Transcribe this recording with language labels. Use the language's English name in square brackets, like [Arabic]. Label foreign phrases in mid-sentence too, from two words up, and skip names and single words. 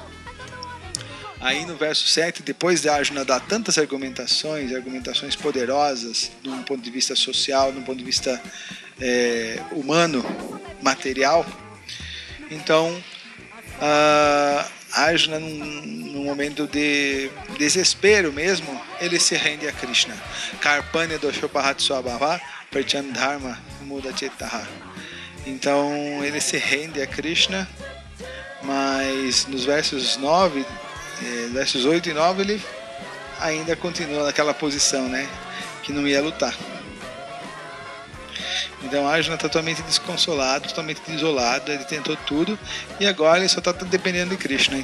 [Portuguese] Aí no verso 7, depois de Arjuna dar tantas argumentações poderosas, de um ponto de vista social, de um ponto de vista humano, material, então Arjuna, num momento de desespero mesmo, ele se rende a Krishna. [Sanskrit] कार्पण्य दोषोपहत् स्वभाव प्रचन्धर्म मुडचेतहः. [Portuguese] Então ele se rende a Krishna, mas nos versos 8 e 9 ele ainda continua naquela posição, né, que não ia lutar. Então Arjuna está totalmente desconsolado, totalmente isolado, ele tentou tudo e agora ele só está dependendo de Krishna.